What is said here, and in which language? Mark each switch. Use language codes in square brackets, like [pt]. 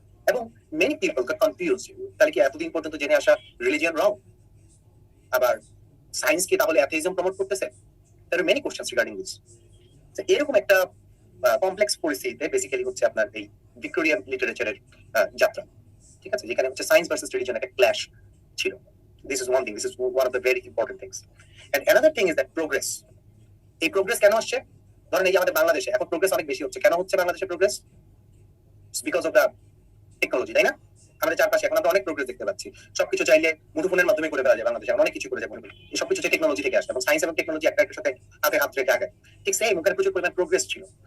[bn] এবং [en] many people got confuse, [bn] তাহলে কি এতদিন পর্যন্ত জেনে আসা রিলিজিয়ন রং, আবার সায়েন্স কি তাহলে অ্যাথিজম প্রমোট করতেছে? [en] There are many questions regarding this. [bn] এরকম একটা কমপ্লেক্স পরিস্থিতিতে বেসিক্যালি হচ্ছে আপনার এই ভিক্টোরিয়ান লিটারেচারের যাত্রা, ঠিক আছে, যেখানে হচ্ছে সায়েন্স ভার্সেস রিলিজিয়ন একটা ক্ল্যাশ ছিল। [en] This is one thing, this is one of the very important things. And another thing is that progress. [bn] এই প্রোগ্রেস কেন আসছে? ধরেন এই যে আমাদের বাংলাদেশে এখন প্রোগ্রেস অনেক বেশি হচ্ছে, কেন হচ্ছে বাংলাদেশে progress? [en] because of the technology, [bn] তাই না? আমাদের চারপাশে এখন আমরা অনেক প্রোগ্রেস দেখতে পাচ্ছি, সবকিছু চাইলে মুঠোফোনের মাধ্যমে করে ফেলা যায়, বাংলাদেশে অনেক কিছু করে যায়, এই সবকিছু টেকনোলজি থেকে আসে এবং সায়েন্স এবং টেকনোলজি একটা একটার সাথে হাতে হাত রেখে আগায়, ঠিক সেই ওখানে প্রচুর পরিমাণ প্রোগ্রেস ছিল।